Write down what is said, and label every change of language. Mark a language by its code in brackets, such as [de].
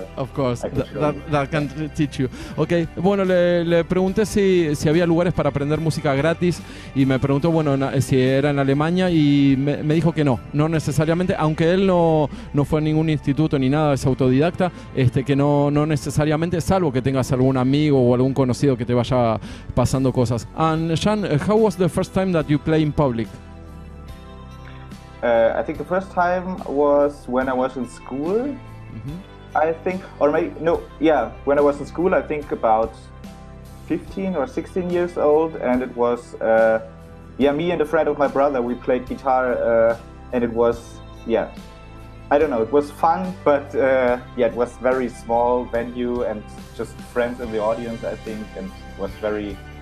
[en] Of course, that can teach you. [es] Ok, bueno, le pregunté si había lugares para aprender música gratis, y me preguntó, bueno, si era en Alemania, y me dijo que no necesariamente, aunque él no fue a ningún instituto ni nada, es autodidacta, que no necesariamente, salvo que tengas algún amigo o algún conocido que te vaya pasando cosas. [en] And Jan, how was the first time that you play in public? I think the first time was when I was in school, I think, or maybe, when I was in school, I think about 15 or 16 years old, and it was, me and a friend of my brother, we played guitar, and it was, I don't know, it was fun, but it was very small venue and just friends in the audience, I think, and it was very,